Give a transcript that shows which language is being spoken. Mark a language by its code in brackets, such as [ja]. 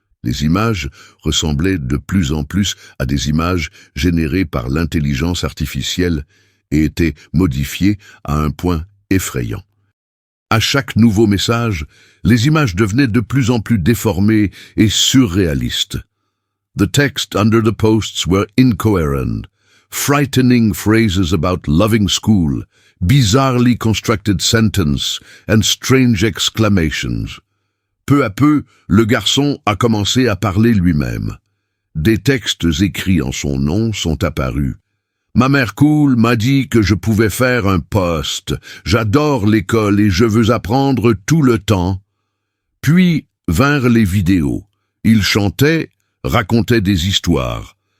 [fr] Les images ressemblaient de plus en plus à des images générées par l'intelligence artificielle et étaient modifiées à un point effrayant. À chaque nouveau message, les images devenaient de plus en plus déformées et surréalistes. [en] The text under the posts were incoherent, frightening phrases about loving school, bizarrely constructed sentences and strange exclamations. [fr] Peu à peu, le garçon a commencé à parler lui-même. Des textes écrits en son nom sont apparus. Ma mère cool m'a dit que je pouvais faire un poste. J'adore l'école et je veux apprendre tout le temps. Puis vinrent les vidéos. Il chantait, racontait des histoires.